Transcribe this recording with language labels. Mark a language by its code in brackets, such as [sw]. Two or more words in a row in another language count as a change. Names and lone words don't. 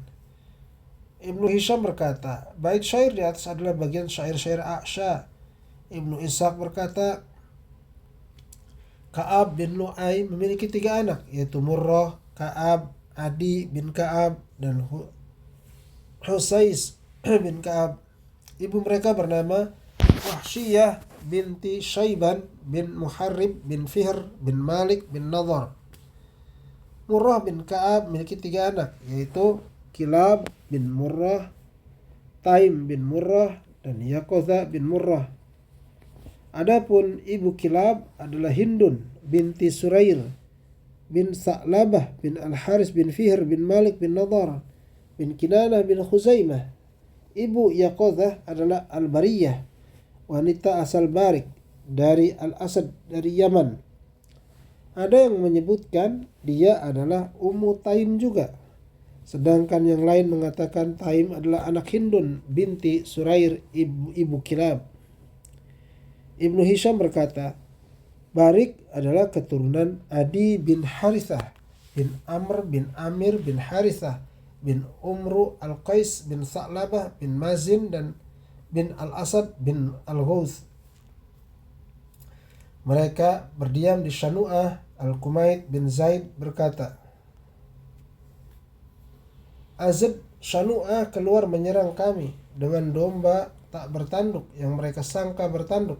[id] Ibnu Hisham berkata, bait syair di atas adalah bagian syair-syair Asya. Ibnu Ishaq berkata, Ka'ab bin Lu'ay memiliki 3 anak, yaitu Murrah, Ka'ab, Adi bin Ka'ab, dan Husais bin Ka'ab. Ibu mereka bernama Wahsyiyah binti Syaiban bin Muharrib bin Fihr bin Malik bin Nadhar. Murrah bin Ka'ab memiliki 3 anak, yaitu Kilab bin Murrah, Taim bin Murrah, dan Yaqoza bin Murrah. Adapun ibu Kilab adalah Hindun binti Surair bin Sa'labah bin Al-Haris bin Fihr bin Malik bin Nadhar bin Kinanah bin Khuzaimah. Ibu Yaqoza adalah Al-Bariyah, wanita asal Barik dari Al-Asad dari Yaman. Ada yang menyebutkan dia adalah Ummu Taim juga. Sedangkan yang lain mengatakan Taim adalah anak Hindun binti Surair ibu Kilab. Ibnu Hisham berkata, Barik adalah keturunan Adi bin Harithah bin Amr bin Amir bin Harithah bin Umru al-Qais bin Sa'labah bin Mazin dan bin al-Asad bin al-Ghawth. Mereka berdiam di Shanu'ah. Al-Kumaid bin Zaid berkata, Azab Shanu'ah keluar menyerang kami dengan domba tak bertanduk yang mereka sangka bertanduk.